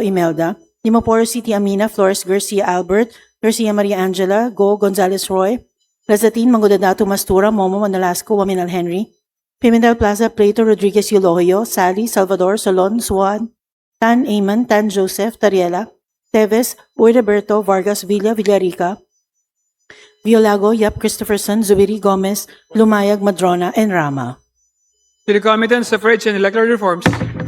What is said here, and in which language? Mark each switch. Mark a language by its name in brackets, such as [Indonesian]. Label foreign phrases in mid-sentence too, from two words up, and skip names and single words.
[English] Imelda, Dimaporo City, Amina, Flores, Garcia, Albert, Garcia, Maria Angela, Go, Gonzales, Roy, Lazatin, Mangudadato, Mastura, Momo, Manalasco, Waminal, Henry, Pimentel Plaza, Plato, Rodriguez, Eulohio, Sally, Salvador, Solon, Suan, Tan Amon, Tan Joseph, Tariela, Teves, Roberto, Vargas, Villa, Villarica, Violago, Yap, Christopherson, Zubiri, Gomez, Lumayag, Madrona, and Rama. To the Committee on Suffrage and Electoral Reforms.